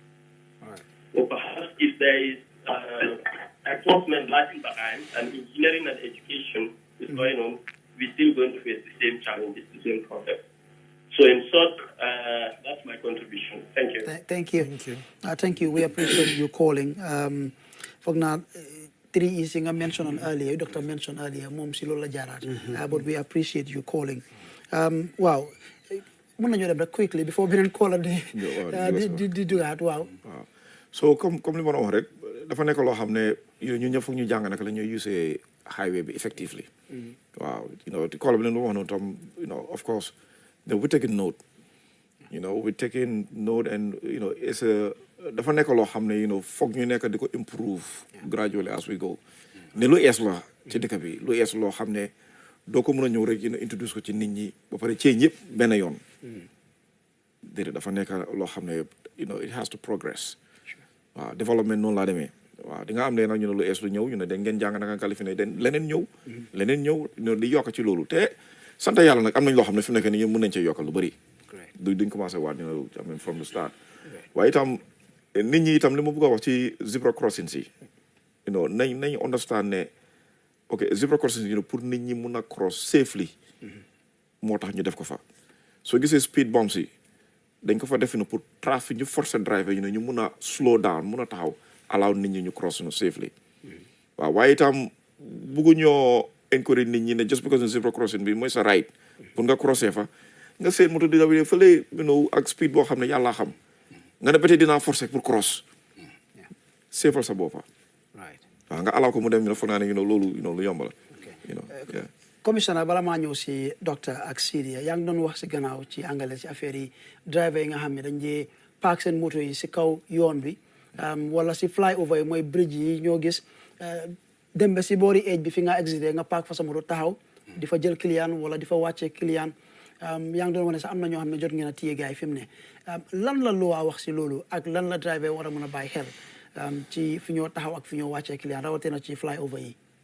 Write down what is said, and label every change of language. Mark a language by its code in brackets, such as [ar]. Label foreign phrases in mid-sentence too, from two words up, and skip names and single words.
[en] Or perhaps if there is enforcement lagging behind and engineering and education is going on, we're still going to face the same challenges, the same problem. So in short, that's my contribution. Thank you. Thank you. Thank you. We appreciate you calling. For now, three is I mentioned earlier, Doctor mentioned earlier, Mom Silola Jarat. But we appreciate you calling. Wow. [wo] Mën nañu dem rek quickly before beneen caller di dugaat waaw. So comme li ma wax rek dafa nekk loo xam ne ñun ñëpp foog ñu jàng naka la ñuy use highway bi effectively. Waaw caller bi leen lu wax noonu tam [en] of course we're taking note. We're taking note and it's [wo] dafa nekk loo xam ne foog ñu nekk di ko [en] improve gradually as we go. [wo] Ne lu ees la ci dëkk bi lu ees loo xam ne doo ko mën a ñëw rek introduce ko ci nit ñi ba pare ci ñëpp benn yoon. Déedéet dafa nekk loo xam ne [en] it has to progress. [wo] waaw développement noonu laa demee waaw di nga am ne nag ñu ne lu ees lu ñëw ñu ne dañ ngeen jàng naka Californie den leneen ñëw di yokk ci loolu te sant yàlla nag am nañ loo xam ne fi mu nekk nii mën nañ cee yokkal lu bëri duñ commencé waat [en] I mean from the start [wo] waaye itam nit ñi itam li ma bëgg a wax ci zebra crossing si nañ understand ne [en] ok zebra [wo] crossing pour nit ñi mun a [en] cross safely [wo] moo tax ñu def ko fa soo gisee [en] speed bumps [wo] yi dañ ko fa def pour trafic ñu forcer driver ñu mun a [en] slow down [wo] mun a taxaw allow nit ñi ñu [en] cross safely [wo] waaw waaye itam bëgguñoo encourage nit ñi ne [en] just because zebra crossing [wo] bi mooy sa right pour nga crossé fa nga seen moto di dawee fële ak speed boo xam ne yàlla xam nga ne ba tey dinaa forcer pour cross safal sa boppa waaw nga allow ko mu dem foog naa ne loolu lu yomb la commissioner bala maa ñëw si docteur ak Sidia yaa ngi doon wax si gannaaw ci angale ci affaire yi driver yi nga xam ne dañ dee park seen moto yi si kaw yoon bi wala si flyover yi mooy bridge yi ñoo gis dem ba si boori edge bi fi nga exité nga park fa sa moto taxaw di fa jël client wala di fa wàccee client yaa ngi doon wane sax am na ñoo xam ne jot ngeen a téye gars yi fi mu ne lan la loi wax si loolu ak lan la driver war a mën a bàyyi xel ci fi ñoo taxaw ak fi ñoo wàccee client rawatina ci flyover yi